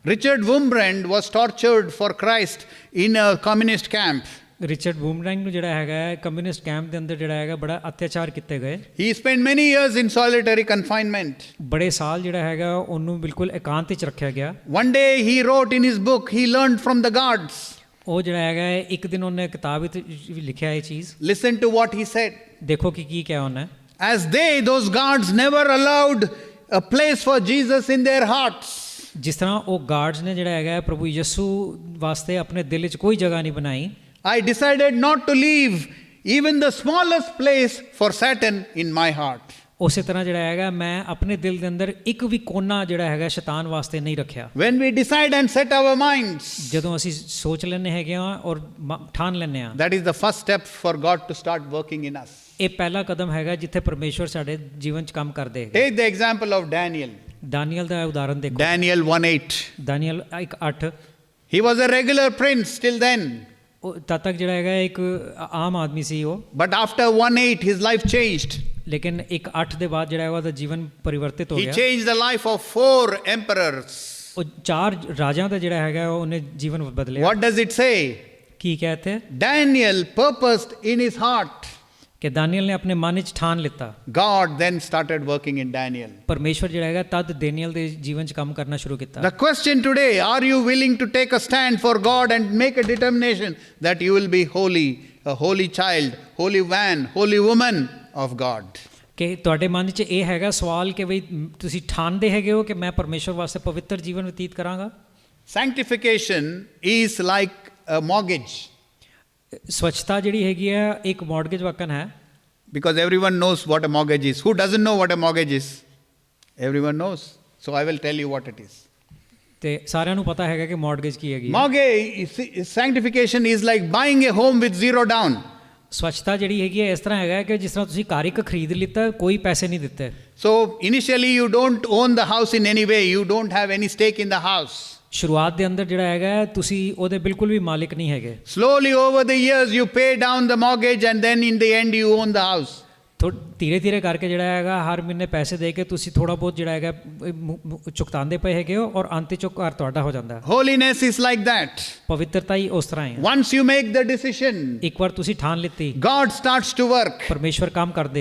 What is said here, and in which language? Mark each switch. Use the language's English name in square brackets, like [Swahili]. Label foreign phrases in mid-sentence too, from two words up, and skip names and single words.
[English] Richard Wurmbrand was tortured for Christ in a communist camp. [Punjabi] ਰਿਚਰਡ ਬੂਮਰੈਂਗ ਨੂੰ ਜਿਹੜਾ ਹੈਗਾ [English] communist camp [Punjabi] ਦੇ ਅੰਦਰ ਜਿਹੜਾ ਹੈਗਾ ਬੜਾ ਅਤਿਆਚਾਰ ਕੀਤੇ ਗਏ। [English] He spent many years in solitary confinement. [Punjabi] ਬੜੇ ਸਾਲ ਜਿਹੜਾ ਹੈਗਾ ਉਹਨੂੰ ਬਿਲਕੁਲ ਇਕਾਂਤ ਵਿੱਚ ਰੱਖਿਆ ਗਿਆ। [English] One day he wrote in his book, he learned from the guards. [Punjabi] ਉਹ ਜਿਹੜਾ ਹੈਗਾ ਇੱਕ ਦਿਨ ਉਹਨੇ ਕਿਤਾਬ ਵਿੱਚ ਵੀ ਲਿਖਿਆ ਇਹ ਚੀਜ਼। [English] Listen to what he said. [Punjabi] ਦੇਖੋ ਕਿ ਕੀ ਕਿਹਾ ਉਹਨੇ। [English] As those guards never allowed a place for Jesus in their hearts. [Punjabi] ਜਿਸ ਤਰ੍ਹਾਂ ਉਹ ਗਾਰਡਸ ਨੇ ਜਿਹੜਾ ਹੈਗਾ ਪ੍ਰਭੂ ਯਿਸੂ ਵਾਸਤੇ ਆਪਣੇ ਦਿਲ ਵਿੱਚ ਕੋਈ ਜਗ੍ਹਾ ਨਹੀਂ ਬਣਾਈ। [English] I decided not to leave even the smallest place for Satan in my heart. [Punjabi] ਉਸੇ ਤਰ੍ਹਾਂ ਜਿਹੜਾ ਹੈਗਾ ਮੈਂ ਆਪਣੇ ਦਿਲ ਦੇ ਅੰਦਰ ਇੱਕ ਵੀ ਕੋਨਾ ਜਿਹੜਾ ਹੈਗਾ ਸ਼ੈਤਾਨ ਵਾਸਤੇ ਨਹੀਂ ਰੱਖਿਆ। [English] When we decide and set our minds, [Punjabi] ਜਦੋਂ ਅਸੀਂ ਸੋਚ ਲੈਂਦੇ ਹੈਗੇ ਆ ਔਰ ਠਾਣ ਲੈਂਦੇ ਆ, [English] that is the first step for God to start working in us. [Punjabi] ਇਹ ਪਹਿਲਾ ਕਦਮ ਹੈਗਾ ਜਿੱਥੇ ਪਰਮੇਸ਼ਵਰ ਸਾਡੇ ਜੀਵਨ 'ਚ ਕੰਮ ਕਰਦੇ ਹੈਗੇ। [English] Take the example of Daniel. [Punjabi] ਦਾਨੀਅਲ ਦਾ ਉਦਾਹਰਨ ਦੇਖੋ। [English] Daniel 1:8. [Punjabi] ਦਾਨੀਅਲ 1:8। [English] He was a regular prince till then. [Punjabi] ਉਹ ਤਦ ਤੱਕ ਜਿਹੜਾ ਹੈਗਾ ਇੱਕ ਆਮ ਆਦਮੀ ਸੀ ਉਹ। [English] But after 1:8 his life changed. [Punjabi] ਲੇਕਿਨ 1:8 ਦੇ ਬਾਅਦ ਜਿਹੜਾ ਹੈਗਾ ਉਹਦਾ ਜੀਵਨ ਪਰਿਵਰਤਿਤ ਹੋ [English] He [Punjabi] ਗਿਆ। [English] changed the life of 4 emperors. [Punjabi] ਉਹ 4 ਰਾਜਾਂ ਦਾ ਜਿਹੜਾ ਹੈਗਾ ਉਹਨੇ ਜੀਵਨ ਬਦਲਿਆ। [English] What does it say? [Punjabi] ਕੀ ਕਹਤੇ? [English] Daniel purposed in his heart. [Punjabi] ਕਿ ਦਾਨੀਅਲ ਨੇ ਆਪਣੇ ਮਨ ਵਿੱਚ ਠਾਣ ਲਿੱਤਾ। [English] God then started working in Daniel. [Punjabi] ਪਰਮੇਸ਼ਵਰ ਜਿਹੜਾ ਹੈਗਾ ਤਦ ਦਾਨੀਅਲ ਦੇ ਜੀਵਨ 'ਚ ਕੰਮ ਕਰਨਾ ਸ਼ੁਰੂ ਕੀਤਾ। [English] The question today, are you willing to take a stand for God and make a determination that you will be holy, a holy child, holy man, holy woman of God? [Punjabi] ਕਿ ਤੁਹਾਡੇ ਮਨ 'ਚ ਇਹ ਹੈਗਾ ਸਵਾਲ ਕਿ ਬਈ ਤੁਸੀਂ ਠਾਣਦੇ ਹੈਗੇ ਹੋ ਕਿ ਮੈਂ ਪਰਮੇਸ਼ਵਰ ਵਾਸਤੇ ਪਵਿੱਤਰ ਜੀਵਨ ਬਤੀਤ ਕਰਾਂਗਾ। [English] Sanctification is like a mortgage. [Punjabi] ਸਵੱਛਤਾ ਜਿਹੜੀ ਹੈਗੀ ਹੈ ਇੱਕ ਮੌਰਗੇਜ ਵਕਨ ਹੈ। [English] Because everyone knows what a mortgage is. Who doesn't know what a mortgage is? Everyone knows. So I will tell you what it is. [Punjabi] ਤੇ ਸਾਰਿਆਂ ਨੂੰ ਪਤਾ ਹੈਗਾ ਕਿ ਮੌਰਗੇਜ ਕੀ ਹੈਗੀ। [English] Mortgage, sanctification is like buying a home with zero down. [Punjabi] ਸਵੱਛਤਾ ਜਿਹੜੀ ਹੈਗੀ ਹੈ ਇਸ ਤਰ੍ਹਾਂ ਹੈਗਾ ਕਿ ਜਿਸ ਤਰ੍ਹਾਂ ਤੁਸੀਂ ਘਰ ਇੱਕ ਖਰੀਦ ਲਿੱਤਾ, ਕੋਈ ਪੈਸੇ ਨਹੀਂ ਦਿੱਤੇ। [English] So initially you don't own the house in any way. You don't have any stake in the house. [Punjabi] ਸ਼ੁਰੂਆਤ ਦੇ ਅੰਦਰ ਜਿਹੜਾ ਹੈਗਾ ਤੁਸੀਂ ਉਹਦੇ ਬਿਲਕੁਲ ਵੀ ਮਾਲਿਕ ਨਹੀਂ ਹੈਗੇ। [English] Slowly over the years you pay down the mortgage and then in the end you own the house. [Punjabi] ਧੀਰੇ ਧੀਰੇ ਕਰਕੇ ਜਿਹੜਾ ਹੈਗਾ ਹਰ ਮਹੀਨੇ ਪੈਸੇ ਦੇ ਕੇ ਤੁਸੀਂ ਥੋੜਾ ਬਹੁਤ ਜਿਹੜਾ ਹੈਗਾ ਚੁਕਤਾਉਂਦੇ ਪਏ ਹੈਗੇ ਹੋ ਔਰ ਅੰਤ ਚ ਘਰ ਤੁਹਾਡਾ ਹੋ ਜਾਂਦਾ। [English] Holiness is like that. [Punjabi] ਪਵਿੱਤਰਤਾ ਹੀ ਉਸ ਤਰ੍ਹਾਂ ਹੈ। [English] Once you make the decision, [Punjabi] ਇੱਕ ਵਾਰ ਤੁਸੀਂ ਠਾਣ ਲਿੱਤੀ, [English] God starts to work. [Punjabi] ਪਰਮੇਸ਼ਵਰ ਕੰਮ ਕਰਦੇ।